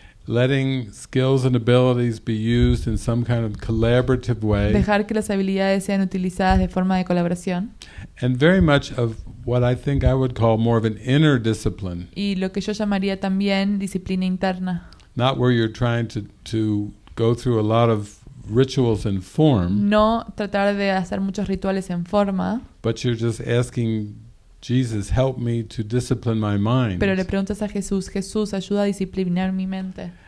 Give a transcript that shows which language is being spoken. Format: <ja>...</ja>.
<en>letting skills and abilities be used in some kind of collaborative way,</en> <es>dejar que las habilidades sean utilizadas de forma de colaboración,</es> <en>and very much of what I think I would call more of an inner discipline,</en> <es>y lo que yo llamaría también disciplina interna.</es> <en>not where you're trying to go through a lot of rituals and form,</en> <es>No tratar de hacer muchos rituales en forma,</es> <en>but you're just asking Jesus, help me to discipline my mind.</en> <es>pero le preguntas a Jesús, Jesús, ayuda a disciplinar mi mente.</es>